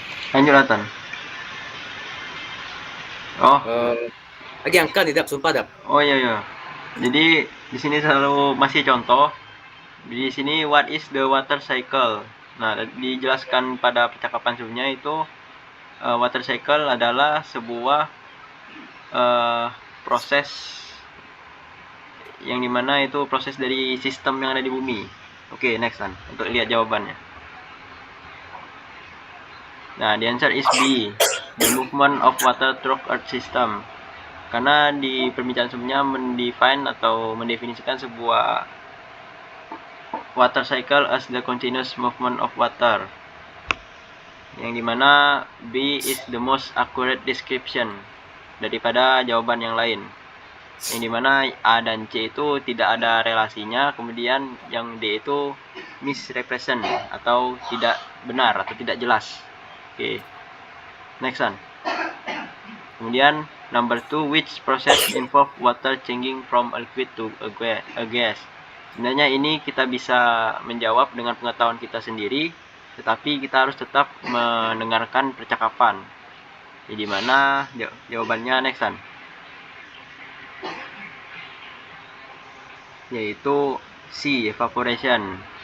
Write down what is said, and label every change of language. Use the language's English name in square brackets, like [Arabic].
[Indonesian] Lanjut, Atan. Oh. Lagi angkat tidak? Sumpah dap. Oh iya. Jadi di sini selalu masih contoh. Di sini [English] what is the water cycle? [Indonesian] Nah, dijelaskan pada percakapan sebelumnya itu water cycle adalah sebuah proses yang dimana itu proses dari sistem yang ada di bumi. Oke, next one untuk lihat jawabannya. [English] Nah, the answer is B, the movement of water through Earth system. [Indonesian] Karena di pembicaraan sebelumnya mendefinisikan sebuah water cycle [English] as the continuous movement of water, [Indonesian] yang dimana [English] B is the most accurate description [Indonesian] daripada jawaban yang lain. yang dimana A dan C itu tidak ada relasinya, kemudian yang D itu misrepresent atau tidak benar atau tidak jelas. Oke, next one. [English] Kemudian number 2, which process involve water changing from a liquid to a gas? [Indonesian] Sebenarnya ini kita bisa menjawab dengan pengetahuan kita sendiri, tetapi kita harus tetap mendengarkan percakapan. Jadi mana jawabannya [English] next one, [Indonesian] yaitu C, evaporation.